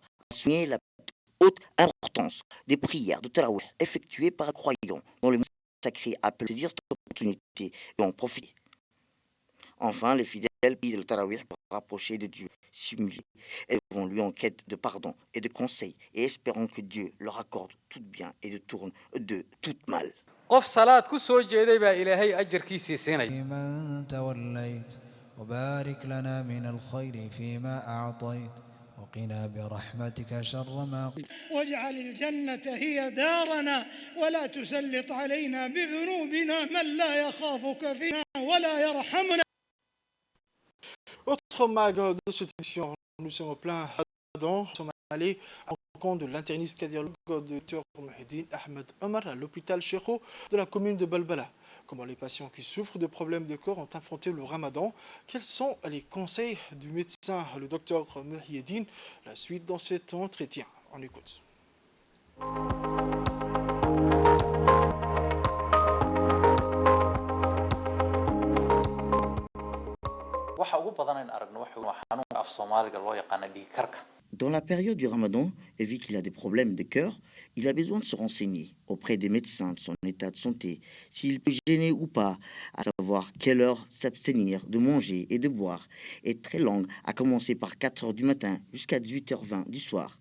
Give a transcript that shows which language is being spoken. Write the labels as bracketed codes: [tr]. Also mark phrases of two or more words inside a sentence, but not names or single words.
[fr] a souligné la haute importance des prières de Tarawih effectuées par les croyants dont le sacré appelle à saisir cette opportunité et en profiter. Enfin, les fidèles prient le Tarawih pour rapprocher de Dieu, s'humilier et vont lui en quête de pardon et de conseils et espérant que Dieu leur accorde tout bien et de tourne de tout mal. [so] qof salaad ku soo jeeday baa ilaahay ajarkiisii siinaya [ar] وبارك لنا من الخير فيما أعطيت وقنا برحمتك شر ما واجعل الجنة هي دارنا ولا تسلط علينا بذنوبنا من لا يخافك فينا ولا يرحمنا. [fr] Autre mag de cette émission, nous sommes au plein Ramadan. Nous sommes allés en rencontre de l'interniste cardiologue Dr Mohidine Ahmed Omar à l'hôpital Cheikho de la commune de Balbala. Comment les patients qui souffrent de problèmes de corps ont affronté le Ramadan? Quels sont les conseils du médecin, le docteur Mohidine? La suite dans cet entretien. On écoute. [so] waxa ugu badan in aragno waa xanuunka af Soomaaliga loo yaqaan dhiig karka. [fr] Dans la période du Ramadan, et vu qu'il a des problèmes de cœur, il a besoin de se renseigner auprès des médecins de son état de santé, s'il peut jeûner ou pas, à savoir quelle heure s'abstenir de manger et de boire, est très longue, à commencer par 4 heures du matin jusqu'à 18h20 du soir.